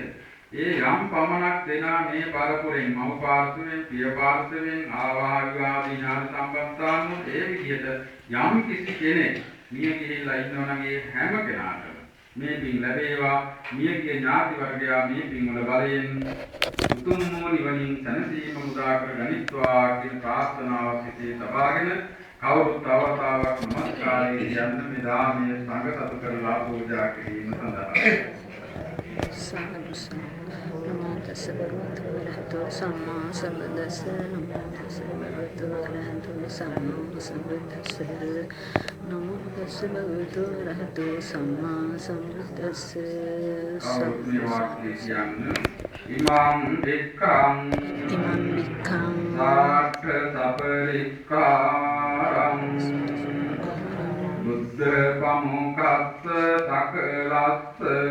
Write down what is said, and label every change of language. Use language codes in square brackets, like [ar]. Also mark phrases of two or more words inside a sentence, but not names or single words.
[si] ඒ යම් පමණක් දෙනා මේ පරපුරෙන් මව පාර්ශවයෙන් පිය පාර්ශවයෙන් ආවාහිවා විඥාන සම්පත්තාන ඒ විදිහට යම් කිසි කෙනෙක් මිය ගිහිල්ලා ඉන්නවා නම් ඒ හැම කෙනාටම මේ පින් ලැබේවා මියගේ ඥාති වර්ගයා මේ පින් වල බලයෙන් උතුම් වූ නිවනින් සැනසීම උදා කර ගනිත්වා කියන ප්‍රාර්ථනාව සිතේ තබාගෙන කවුරුත් අවතාවක් නමස්කාරයේ යන්න මේ දාමයේ සංඝසතු කරලා පූජා කිරීම සඳහා [pi] සාදු නමෝ තස්ස භගවතු වරහතෝ සම්මා සම්බුද්දස්ස නමෝ තස්ස භගවතු වරහතෝ සම්මා සම්බුද්දස්ස නමෝ තස්ස භගවතු වරහතෝ සම්මා සම්බුද්දස්ස ඉමං වික්ඛං සාක්ඛ සපරික්ඛාරං බුද්ධ පමුඛස්ස සකලස්ස